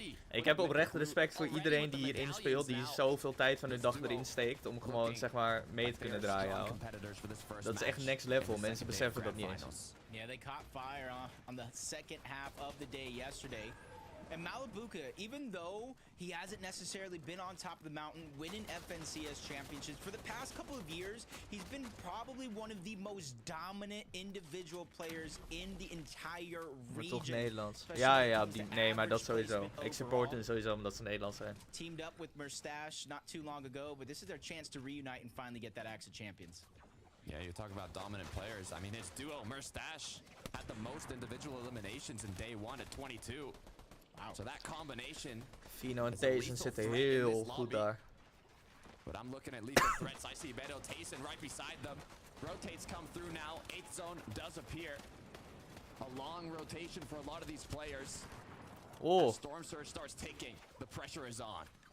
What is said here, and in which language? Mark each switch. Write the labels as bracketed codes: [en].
[nl] Ik heb oprecht respect voor iedereen die hierin speelt, die zoveel tijd van hun dag erin steekt om gewoon, zeg maar, mee te kunnen draaien, ouwe. Dat is echt next level, mensen beseffen dat niet eens. [en] Yeah, they caught fire on the second half of the day yesterday. And Malabuka, even though he hasn't necessarily been on top of the mountain winning FNCS championships, for the past couple of years, he's been probably one of the most dominant individual players in the entire region. [nl] Maar toch Nederlands. Ja, nee, maar dat sowieso. Ik support hem sowieso omdat ze Nederlands zijn. [en] Teamed up with Mustache not too long ago, but this is their chance to reunite and finally get that Axe of Champions. Yeah, you talk about dominant players. I mean, his duo, Mustache, had the most individual eliminations in day 1 at 22. Wow. So that combination... [nl] Fino en Tayson zitten heel goed daar. [en] But I'm looking at lethal threats. I see Benno Tayson right beside them. Rotates come through now. 8th zone does appear. A long rotation for a lot of these players. Oh. As Storm Surge starts ticking, the pressure is on.